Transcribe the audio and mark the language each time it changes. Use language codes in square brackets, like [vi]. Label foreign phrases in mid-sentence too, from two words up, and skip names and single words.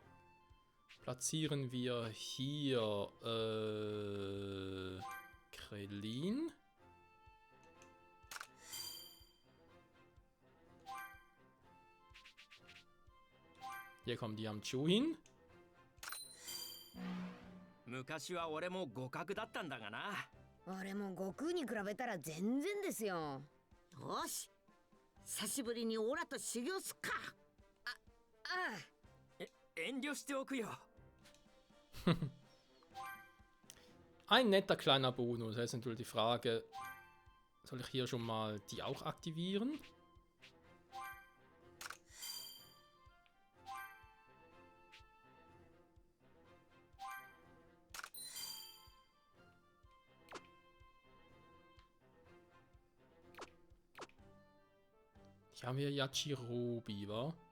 [de] Platzieren wir hier Krillin. Hier kommt Yamchu hin. [ja] 昔は俺も互角だったんだがな。俺も悟空に比べたら全然ですよ。よし、久しぶりにオラと修行すっか。遠慮しておくよ。 [de] Ein netter kleiner Bonus. Jetzt ist natürlich die Frage, soll ich hier schon mal die auch aktivieren? Hier haben wir Yachirobi, wa?